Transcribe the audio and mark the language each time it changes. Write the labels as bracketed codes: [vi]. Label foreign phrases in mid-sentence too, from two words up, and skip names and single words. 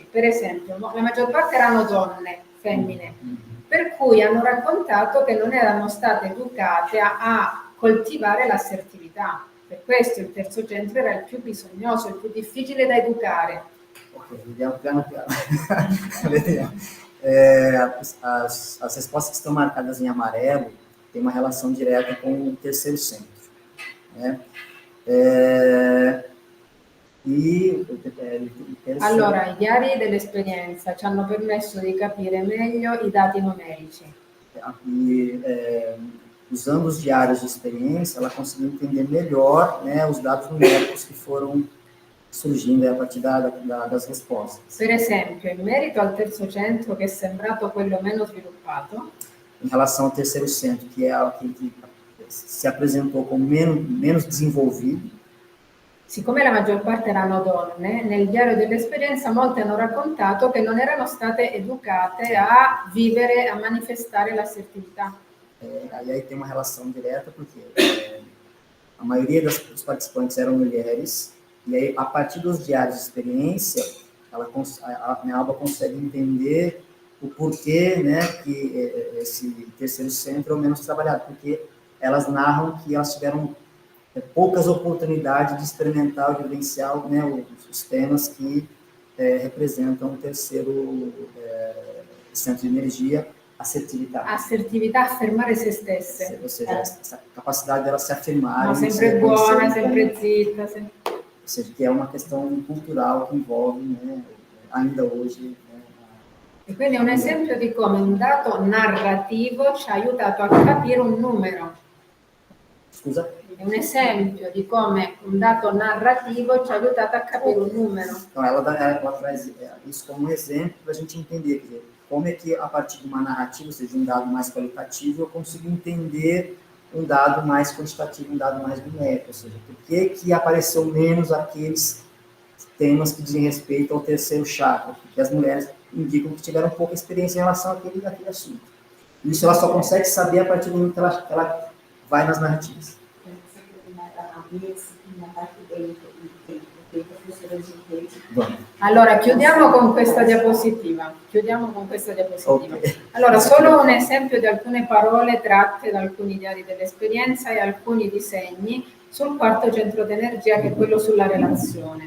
[it] Per esempio, la maggior parte erano donne, femmine, per cui hanno raccontato che non erano state educate a coltivare l'assertività. Per questo il terzo centro era il più bisognoso, il più difficile da educare. Ok, vediamo piano piano. Vediamo. [pt] As respostas que estão marcadas em amarelo têm uma relação direta com o terceiro centro, né? [it] Allora, i diari dell'esperienza ci hanno permesso di capire meglio i dati numerici. [pt] Usando os diários de experiência, ela conseguiu entender melhor, né, os dados numéricos que foram surgindo a partir das rispostas. [it] Per esempio, in merito al terzo centro, che è sembrato quello meno sviluppato, [pt] em relação ao terceiro centro, que é aquele que se apresentou como menos desenvolvido. [it] Siccome la maggior parte erano donne, nel diario dell'esperienza molte hanno raccontato che non erano state educate a vivere, a manifestare l'assertività. [pt] E aí tem uma relação direta, porque a maioria dos participantes eram mulheres, e aí, a partir dos diários de experiência, a Alba consegue entender o porquê, né, que esse terceiro centro é o menos trabalhado, porque elas narram que elas tiveram poucas oportunidades de experimentar ou de vivenciar, né, os temas que representam o terceiro centro de energia, [it] assertività. Assertività, affermare se stesse. [pt] Ou seja, essa capacidade dela se afirmar. [it] No, sempre buona, sempre zitta. [pt] Ou seja, que é uma questão cultural que envolve, né, ainda hoje. Né, [it] e quindi è un esempio di come un dato narrativo ci ha aiutato a capire un numero. Scusa? È un esempio di come un dato narrativo ci ha aiutato a capire un numero. [pt] Então, ela traz isso como um exemplo para a gente entender que, como é que, a partir de uma narrativa, ou seja, um dado mais qualitativo, eu consigo entender um dado mais quantitativo, um dado mais numérico, ou seja, por que apareceu menos aqueles temas que dizem respeito ao terceiro chakra, porque as mulheres indicam que tiveram pouca experiência em relação àquele assunto. Isso ela só consegue saber a partir do momento que ela vai nas narrativas. [it] Allora, chiudiamo con questa diapositiva. Okay. Allora, solo un esempio di alcune parole tratte da alcuni diari dell'esperienza e alcuni disegni sul quarto centro d'energia, che è quello sulla relazione.